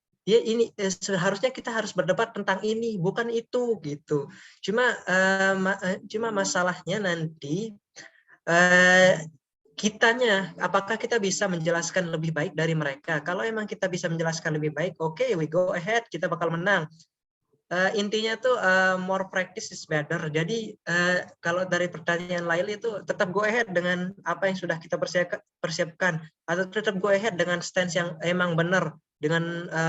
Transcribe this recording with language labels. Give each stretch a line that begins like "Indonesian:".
Indonesian: Ya ini seharusnya kita harus berdebat tentang ini, bukan itu gitu. Cuma masalahnya nanti kitanya, apakah kita bisa menjelaskan lebih baik dari mereka? Kalau emang kita bisa menjelaskan lebih baik, oke,
English: we go ahead,
Indonesian: kita bakal menang. Intinya tuh
English: more practice is better.
Indonesian: Jadi kalau dari pertanyaan Laili itu tetap
English: go ahead
Indonesian: dengan apa yang sudah kita persiapkan, atau tetap go ahead dengan stance yang emang benar, dengan